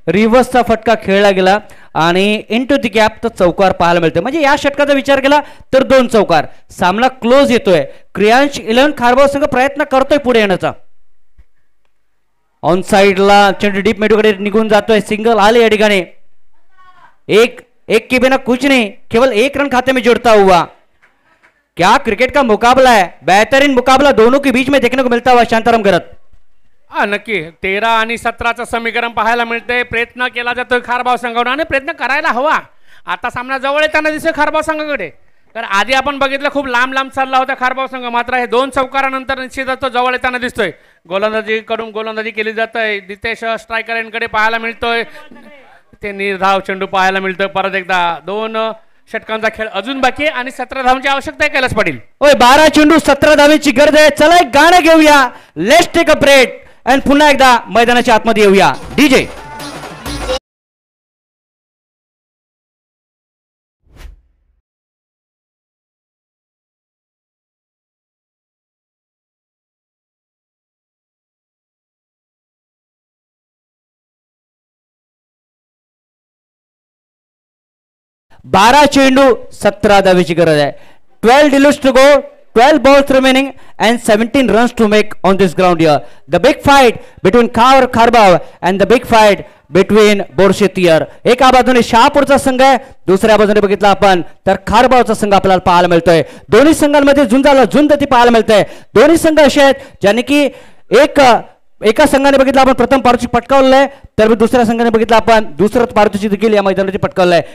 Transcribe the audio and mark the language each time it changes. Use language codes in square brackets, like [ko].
[mr] रिव्हर्सचा फटका खेळला गेला आणि [en] into the gap [mr] तर चौकार पाहायला मिळते. म्हणजे या षटकाचा विचार केला तर 2 चौकार. सामना क्लोज येतोय. क्रियांश 11 खारबाव संघ प्रयत्न करतोय पुढे येण्याचा. ऑन साइडला चेंडू डीप मेडूकडे निघून जातोय. सिंगल आले या ठिकाणी. [hi] एक के बिना कुछ नहीं, केवल 1 रन खाते में जुड़ता हुआ. क्या क्रिकेट का मुकाबला है. बेहतरीन मुकाबला दोनों के बीच में देखने को मिलता हुआ. [mr] शांताराम गरत नक्की 13 आणि 17चं समीकरण पाहायला मिळतंय. प्रयत्न केला जातोय खारबाव संघाकडून आणि प्रयत्न करायला हवा. आता सामना जवळ येताना दिसतोय खारबाव संघाकडे. तर आधी आपण बघितलं खूप लांब लांब चालला होता खारबाव संघ, मात्र हे 2 चौकारानंतर निश्चितच तो जवळ येताना दिसतोय. गोलंदाजीकडून गोलंदाजी केली जातोय. नितेश स्ट्रायकर यांकडे पाहायला मिळतोय. ते निर्धाव चेंडू पाहायला मिळतोय. परत एकदा 2 षटकांचा खेळ अजून बाकी आहे आणि 17 धावांची आवश्यकता आहे कैलास पाटील. ओय 12 चेंडू 17 धावेची गरज आहे. चला एक गाणं घेऊया. [en] let's take a break [mr] आणि पुन्हा एकदा मैदानाच्या आतमध्ये येऊया. डीजे बारा चेंडू 17 धावेची गरज आहे. [en] 12 deluxe to go, 12 balls remaining and 17 runs to make on this ground here. The big fight between Kharbav and the big fight between बोरशेतीयर. [mr] एका बाजूने शहापूरचा संघ आहे, दुसऱ्या बाजूने बघितला आपण तर खारबावचा संघ आपल्याला पाहायला मिळतोय. दोन्ही संघांमध्ये झुंज ती पाहायला मिळते. दोन्ही संघ असे आहेत ज्यांनी की एका संघाने बघितलं आपण प्रथम पारितोषिक पटकावलं आहे, तर दुसऱ्या संघाने बघितलं आपण दुसरं पारितोषिक देखील या मैदानावरती पटकावलं आहे.